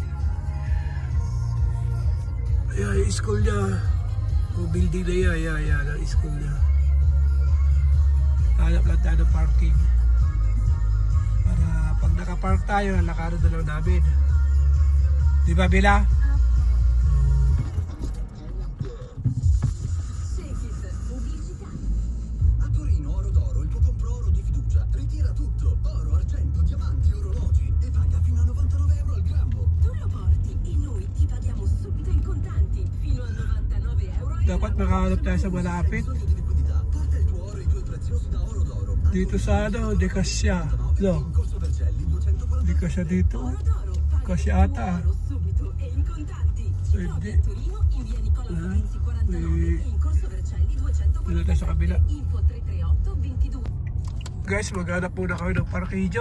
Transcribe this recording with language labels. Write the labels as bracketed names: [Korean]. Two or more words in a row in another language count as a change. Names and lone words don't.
[Filipino] Ayan, yung school niya. Yung building na yan. Ayan, ang school niya. Hanap lang tayo ng parking. Para pag nakapark tayo, lakaran na lang namin. Di ba, Bella? [Italian] A Torino Oro d'Oro, il tuo compro oro di fiducia. Ritira tutto, oro, argento, diamanti, orologi e paga fino a 99 euro al grammo. Tu lo [Filipino] Dapat makahanap tayo sa malapit. [Italian] Bisogno di liquidità. Porta il tuo oro e i tuoi preziosi da Oro d'Oro. [Filipino] Dito sa ano, di kasya. No, [Italian] In Corso Vercelli 240. [Filipino] di kasya dito. Kasya ata. [Italian] Subito e in contanti. [Filipino] Pwede. [Italian] A Torino in via Nicola Florenzi 49 e in Corso Vercelli 240. [Filipino] Dito tayo sa kabila. [Italian] Info 338 22. [Filipino] Guys, maghanap muna kami ng parkidyo.